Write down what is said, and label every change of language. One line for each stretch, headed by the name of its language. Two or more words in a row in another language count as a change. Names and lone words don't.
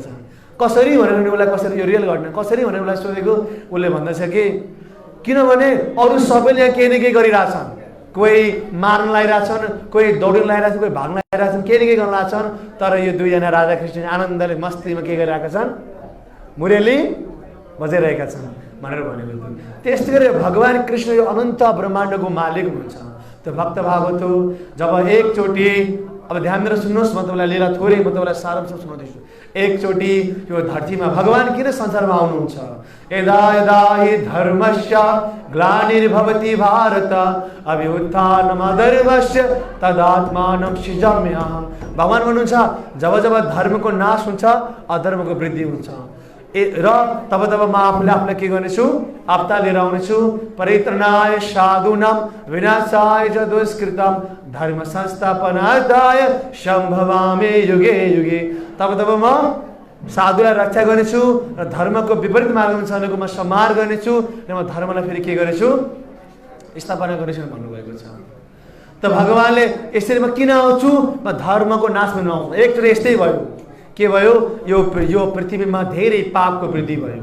Nepali: कसरी भनेर नि उसलाई, कसरी यो रियल घटना कसरी भनेर उसलाई सोधेको, उसले भन्दछ कि किनभने अरू सबैले यहाँ केही न केही गरिरहेछन्, कोही मार्न लागिरहेछन्, कोही दौडिन लागिरहेछन्, कोही भाग्न लागिरहेछन्, केही न केही गर्न लाग्छन्, तर यो दुईजना राधाकृष्ण आनन्दले मस्तीमा के गरिरहेका छन्, मुरेली बजाइरहेका छन् भनेर भनेको थियो। त्यस्तै गरी भगवान कृष्ण यो अनन्त ब्रह्माण्डको मालिक हुनुहुन्छ। त्यो भक्त भागवत जब एकचोटि, अब ध्यान दिएर सुन्नुहोस्, म तपाईँलाई लीला थोरै म तपाईँलाई सारांश सुनाउँदैछु। एकचोटि यो धरतीमा भगवान किन संसारमा आउनुहुन्छ?
Sanskrit: यदा यदा हि धर्मस्य ग्लानिर्भवति भारत अभ्युत्थानमधर्मस्य तदात्मानं सृजाम्यहम्।
Nepali: भगवान भन्नुहुन्छ जब धर्मको नाश हुन्छ अधर्मको वृद्धि हुन्छ र तब म आफूलाई के गर्नेछु, आपदा लिएर आउनेछु।
Sanskrit: परित्रणाय साधूनां विनाशाय च दुष्कृतं धर्म संस्थापनार्थाय सम्भवामि युगे युगे।
Nepali: तब म साधुलाई रक्षा गर्नेछु र धर्मको विपरीत मार्गमा चलेको म संहार गर्नेछु र म धर्मलाई फेरि के गर्नेछु, स्थापना गर्नेछु भन्नुभएको छ। त भगवानले यसरी म किन आउँछु, म धर्मको नाश गर्न आउँछु। एकचोटि यस्तै भयो, के भयो, यो पृथ्वीमा धेरै पापको वृद्धि भयो।